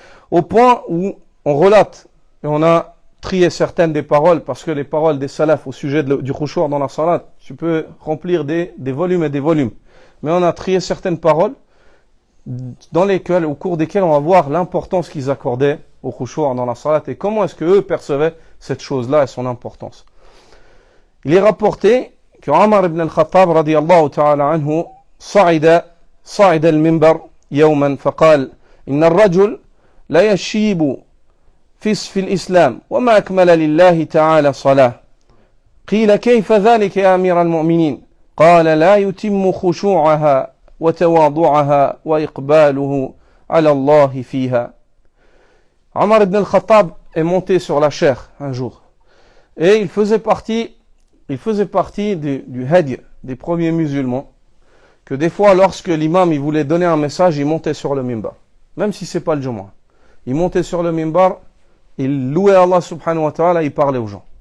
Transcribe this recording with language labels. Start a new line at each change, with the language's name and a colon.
French: Au point où on relate, et on a trié certaines des paroles, parce que les paroles des salafs au sujet du khushu' dans la salat, tu peux remplir des volumes et des volumes. Mais on a trié certaines paroles au cours desquelles on va voir l'importance qu'ils accordaient au khushu' dans la salat et comment est-ce qu'eux percevaient cette chose-là et son importance. Il est rapporté que Omar ibn al-Khattab radiyallahu ta'ala anhu
Arabic: صعد المنبر يوما فقال إن الرجل لا يشيب في الإسلام وما أكمل لله تعالى صلاة قيل كيف ذلك يا أمير المؤمنين قال لا يتم خشوعها وتواضعها وإقباله على الله فيها.
French: Omar ibn al-Khattab est monté sur la chair un jour et il faisait partie il faisait partie du hadi, des premiers musulmans, que des fois, lorsque l'imam il voulait donner un message, il montait sur le minbar. Même si c'est pas le Jumu'ah. Il montait sur le minbar, il louait Allah subhanahu wa ta'ala, il parlait aux gens.